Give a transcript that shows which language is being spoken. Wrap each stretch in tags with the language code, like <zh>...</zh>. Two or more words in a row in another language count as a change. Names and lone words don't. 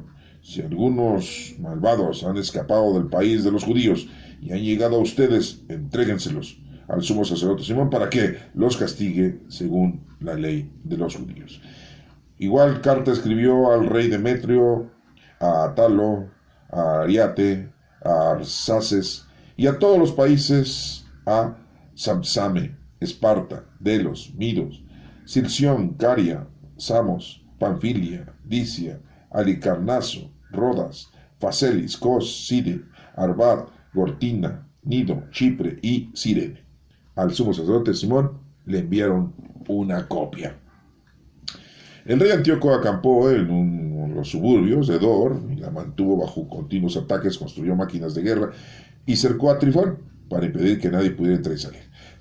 <es>Si algunos malvados han escapado del país de los judíos y han llegado a ustedes, entréguenselos al sumo sacerdote Simón para que los castigue según la ley de los judíos. Igual carta escribió al rey Demetrio, a Atalo, a Ariate, a Arsaces y a todos los países, a Samsame, Esparta, Delos, Midos, Silción, Caria, Samos, Panfilia, Licia, Alicarnaso, Rodas, Facelis, Cos, Side, Arbat, Gortina, Nido, Chipre y Cirene. Al sumo sacerdote Simón le enviaron una copia. El rey Antíoco acampó en los suburbios de Dor y la mantuvo bajo continuos ataques, construyó máquinas de guerra y cercó a Trifón para impedir que nadie pudiera entrar y salir.</es>